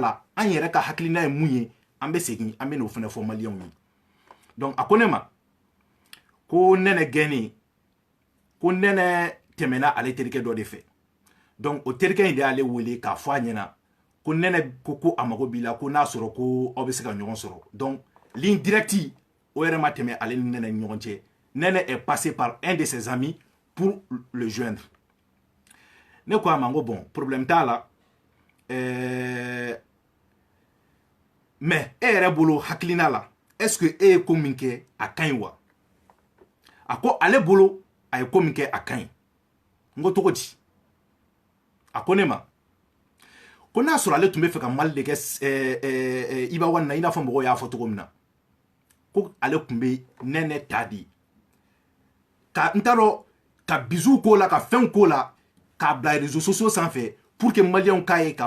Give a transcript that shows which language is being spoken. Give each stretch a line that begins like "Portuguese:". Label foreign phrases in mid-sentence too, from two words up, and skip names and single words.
Bambara: la an yɛrɛ ka hakilina ye mun ye an bɛ segin an bɛ n'o fana fɔ Maliens ye donc a ko ne ma ko Nɛnɛ gɛnnen ko Nɛnɛ tɛmɛna ale terikɛ dɔ de fɛ donc o terikɛ in de y'ale wele k'a fɔ a ɲɛna ko Nɛnɛ ko a mago b'i la ko n'a sɔrɔ ko aw bɛ se ka ɲɔgɔn sɔrɔ donc
French: ligne directe
Bambara: o yɛrɛ ma tɛmɛ ale ni Nɛnɛ ni ɲɔgɔn cɛ
French: Nɛnɛ est passé par un de ses amis pour le joindre
Bambara: ne ko a ma n ko
French: bon problème
Bambara: t'a la mais e yɛrɛ bolo hakilina la
French: est-ce que
Bambara: e ye ko min kɛ a ka ɲi wa a ko ale bolo a ye ko min kɛ a ka ɲi n ko cogo di a ko ne ma ko n'a sɔrɔ ale tun bɛ fɛ ka Mali de kɛ Iba Wane na i n'a fɔ mɔgɔw y'a fɔ cogo min na ko ale tun bɛ Nɛnɛ ta di ka n t'a dɔn ka bizu k'o la ka fɛn k'o la k'a bila
French: réseaux sociaux
Bambara: sanfɛ
French: pour que
Bambara: Maliens k'a ye k'a